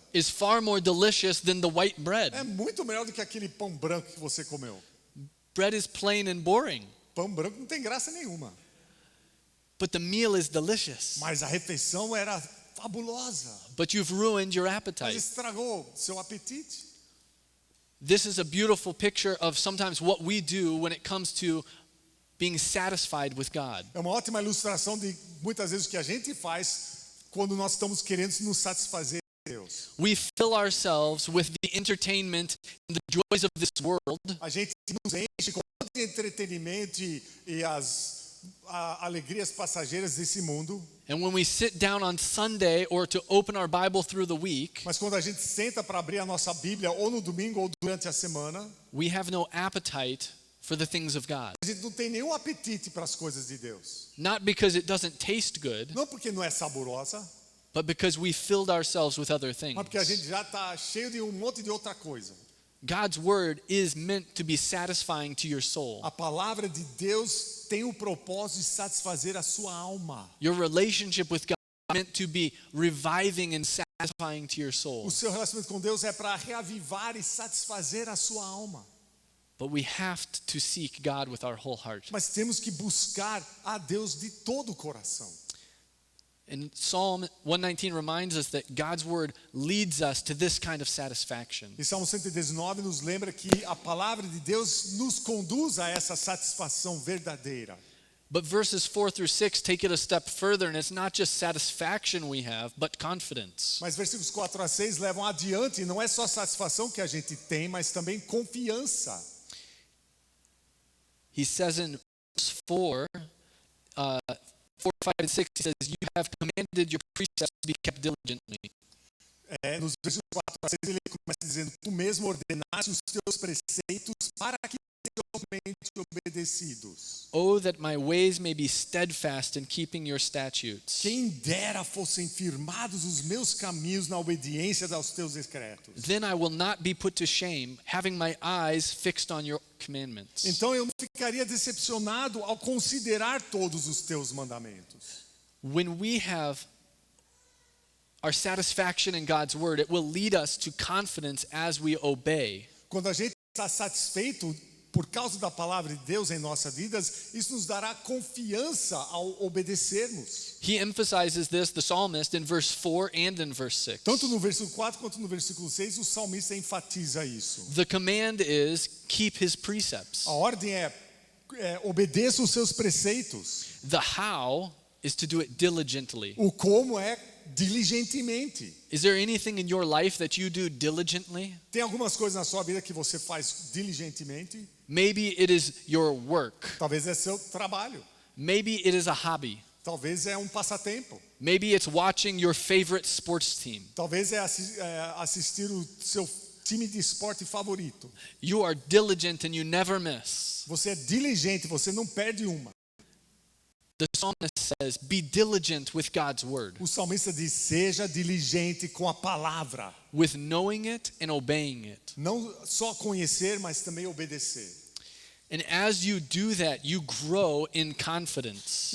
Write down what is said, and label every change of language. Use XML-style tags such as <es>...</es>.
<en>is far more delicious than the white bread.</en> <pt>é muito melhor do que aquele pão branco que você comeu.</pt> <en>Bread is plain and boring,</en> <pt>Pão branco não tem graça nenhuma.</pt> <en>but the meal is delicious.</en> <pt>Mas a refeição era fabulosa.</pt> <en>But you've ruined your</en> <pt>Mas</pt> <en>appetite.</en> <pt>estragou seu apetite.</pt> <en>This is a beautiful picture of sometimes what we do when it comes to being satisfied with God.</en> <pt>É uma ótima ilustração de muitas vezes o que a gente faz quando nós estamos querendo nos satisfazer em Deus.</pt> <en>We fill ourselves with the entertainment and the joys of this world,</en> <pt>A gente nos enche com todo entretenimento e as alegrias passageiras desse mundo.</pt> <en>and when we sit down on Sunday or to open our Bible through the week,</en> <pt>Mas quando a gente senta para abrir a nossa Bíblia ou no domingo ou durante a semana,</pt> <en>we have no appetite for the things of God.</en> <pt>a gente não tem nenhum apetite para as coisas de Deus.</pt> <en>Not because it doesn't taste good,</en> <pt>Não porque não é saborosa,</pt> <en>but because we filled ourselves with other things.</en> <pt>mas porque a gente já está cheio de um monte de outra coisa.</pt> <en>God's word is meant to be satisfying to your soul.</en> <pt>A palavra de Deus tem o propósito de satisfazer a sua alma.</pt> <en>Your relationship with God is meant to be reviving and satisfying to your soul.</en> <pt>O seu relacionamento com Deus é para reavivar e satisfazer a sua alma.</pt> <en>But we have to seek God with our whole heart.</en> <pt>Mas temos que buscar a Deus de todo o coração.</pt> <en>And Psalm 119 reminds us that God's word leads us to this kind of satisfaction.</en> <pt>E Salmo 119 nos lembra que a palavra de Deus nos conduz a essa satisfação verdadeira.</pt> <en>But verses 4 through 6 take it a step further, and it's not just satisfaction we have, but confidence.</en> <pt>Mas versículos 4 a 6 levam adiante, e não é só satisfação que a gente tem, mas também confiança.</pt> <en>He says in verse 4, 4, 5, and 6, he says, you have commanded your precepts to be kept diligently.</en> <pt>Nos versículos 4 a 6 ele começa dizendo, tu mesmo ordenaste os teus preceitos para que sejam realmente obedecidos.</pt> <en>Oh, that my ways may be steadfast in keeping your statutes.</en> <pt>Quem dera fossem firmados os meus caminhos na obediência aos teus decretos.</pt> <en>Then I will not be put to shame, having my eyes fixed on your commandments.</en> <pt>Então eu não ficaria decepcionado ao considerar todos os teus mandamentos.</pt> <en>When we have our satisfaction in God's word, it will lead us to confidence as we obey.</en> <pt>Quando a gente está satisfeito por causa da palavra de Deus em nossas vidas, isso nos dará confiança ao obedecermos.</pt> <en>He emphasizes this, the psalmist, in verse 4 and in verse 6.</en> <pt>Tanto no versículo 4 quanto no versículo 6, o salmista enfatiza isso.</pt> <en>The command is keep his precepts.</en> <pt>A ordem é obedeça os seus preceitos.</pt> <en>The how is to do it diligently.</en> <pt>O como é diligentemente.</pt> <en>Is there anything in your life that you do diligently?</en> <pt>Tem algumas coisas na sua vida que você faz diligentemente.</pt> <en>Maybe it is your work.</en> <pt>Talvez é seu trabalho.</pt> <en>Maybe it is a hobby.</en> <pt>Talvez é um passatempo.</pt> <en>Maybe it's watching your favorite sports team.</en> <pt>Talvez é assistir o seu time de esporte favorito.</pt> <en>You are diligent and you never miss.</en> <pt>Você é diligente, você não perde uma.</pt> <en>The psalmist says, be diligent with God's word,</en> <pt>O salmista diz, seja diligente com a palavra.</pt> <en>with knowing it and obeying it.</en> <pt>Não só conhecer, mas também obedecer.</pt> <en>And as you do that, you grow in confidence.</en>